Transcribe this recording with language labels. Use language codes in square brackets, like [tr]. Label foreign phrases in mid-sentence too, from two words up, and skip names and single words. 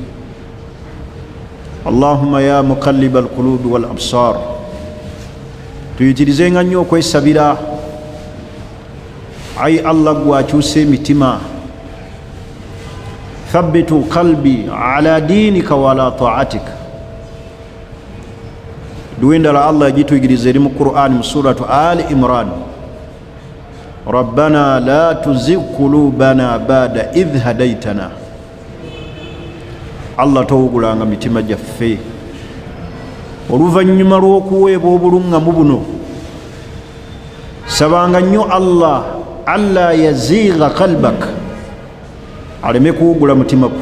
[ar] اللهم يا مقلب القلوب والأبصار [lg] tuyitirizenga nnyo okwesabira. Ayi Allah gwakyusa emitima, [ar] ثبت قلبي على دينك [lg] wala taatika. Duwe endala Allah yagituyigiriza eri mu Qur'an mu suratu Ali Imran, [ar] ربنا لا تزغ قلوبنا بعد إذ هديتنا. [lg] Allah towugulanga mitima gyaffe oluvannyuma lw'okuweebwa obulungamu buno. Sabanga nnyo Allah [ar] ألا يزيغ قلبك, [lg] aleme kuwugula mutima gwo.